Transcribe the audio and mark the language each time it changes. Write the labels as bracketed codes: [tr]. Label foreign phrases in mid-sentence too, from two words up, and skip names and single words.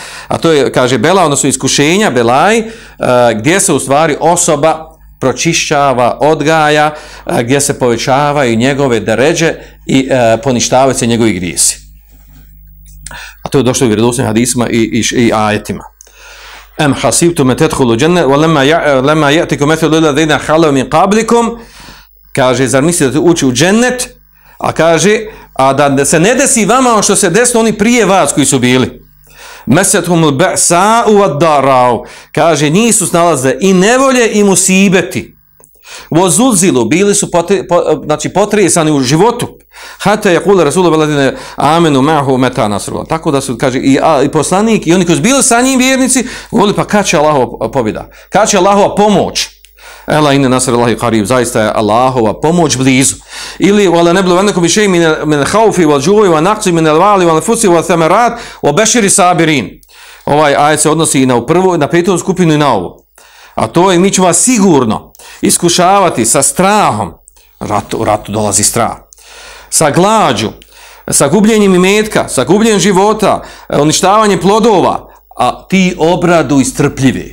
[bs] A to je, kaže, bela, odnosno iskušenja, belaj, gdje se u stvari osoba pročišćava, odgaja, gdje se povećavaju njegove deređe i poništavaju se njegovi grijesi. A to je došlo u vjerodostojnim hadisima i ajetima. [ar] أم حسبتم أن تدخلوا الجنة ولما يأتكم مثل الذين خلوا من قبلكم, [bs] kaže, zar mislite da ući u džennet, a kaže, a da se ne desi vama ono što se desilo oni prije vas koji su bili. [ar] مستهم البأساء والضراء, [bs] kaže, njih su snalaze i nevolje i musibeti. Vozulzilu, bili su potresani u životu. [ar] حتى يقول الرسول والذين آمنوا معه متى نصر الله. [bs] Tako da su, kaže, i poslanik i oni koji su bili sa njim vjernici, govorili, pa kad će Allahova pobjeda? Kad će Allahova pomoć? [ar] ألا إن نصر الله قريب, [bs] zaista je Allahova pomoć blizu. [ar] Ili ولنبلونكم بشيء من الخوف والجوع ونقص من الأموال والأنفس والثمرات وبشر الصابرين. [bs] Ovaj ajet se odnosi i na petu skupinu i na ovu. A to je, mi ćemo vas sigurno iskušavati sa strahom. U ratu dolazi strah. Sa glađu, sa gubljenjem imetka, sa gubljenjem života, uništavanjem plodova, a ti obradu istrpljivi.